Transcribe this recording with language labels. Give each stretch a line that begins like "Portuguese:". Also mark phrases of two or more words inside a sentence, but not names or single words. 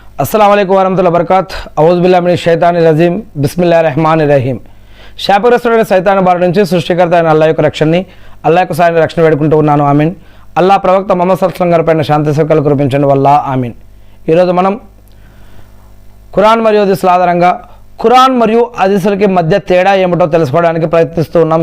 Arabic: السلام عليكم ورحمة الله وبركاته أعوذ بالله من الشيطان الرجيم بسم الله الرحمن الرحيم
Telugu: శాపగ్రస్తుడైన సైతాను బారి నుంచి సృష్టికర్త అయిన అల్లాహ్ యొక్క రక్షణని అల్లాహ్ యొక్క సాయం రక్షణ వేడుకుంటూ ఉన్నాను ఆమీన్. అల్లాహ్ ప్రవక్త ముహమ్మద్
Arabic: صلى الله عليه وسلم
Telugu: గారిపైన శాంతి సుఖాలు కురిపించండి వల్ల ఆమీన్. ఈరోజు మనం ఖురాన్ మరియు హదీసుల ఆధారంగా ఖురాన్ మరియు హదీసులకి మధ్య తేడా ఏమిటో తెలుసుకోవడానికి ప్రయత్నిస్తూ ఉన్నాం.